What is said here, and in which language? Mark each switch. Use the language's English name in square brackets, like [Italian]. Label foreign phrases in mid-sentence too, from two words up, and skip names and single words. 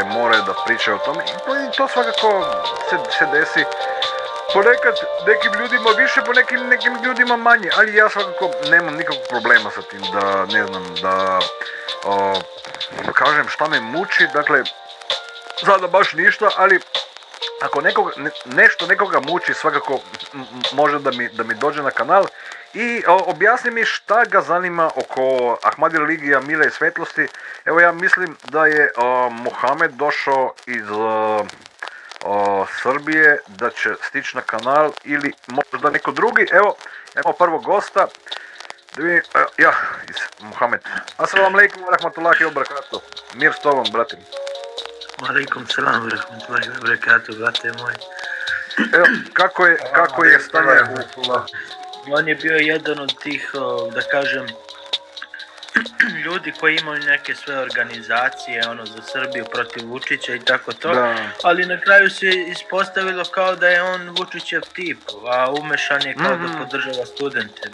[Serbian] moraju da pričaju o tome i to svakako se desi ponekad nekim ljudima više, po nekim ljudima manje, ali ja svakako nemam nikakvog problema sa tim da, ne znam, da kažem šta me muči, dakle, sada baš ništa, ali ako nešto nekoga muči, svakako može da mi dođe na kanal i objasni mi šta ga zanima oko Ahmadi religija, mira i svetlosti. Evo ja mislim da je Mohamed došao iz Srbije, da će stići na kanal ili možda neko drugi. Evo prvog gosta. Da vidim, Mohamed. [Arabic] السلام عليكم ورحمة الله وبركاته. [Serbian] Mir s tobom, bratim. [Arabic] عليكم السلام ورحمة الله وبركاته, [Serbian] brate moj. Evo, kako je stanje On je bio jedan od tih, da kažem, ljudi koji imaju neke sve organizacije, za Srbiju protiv Vučića i tako to, da. Ali na kraju se ispostavilo kao da je on Vučićev tip, a umešan je kao da podržava studente.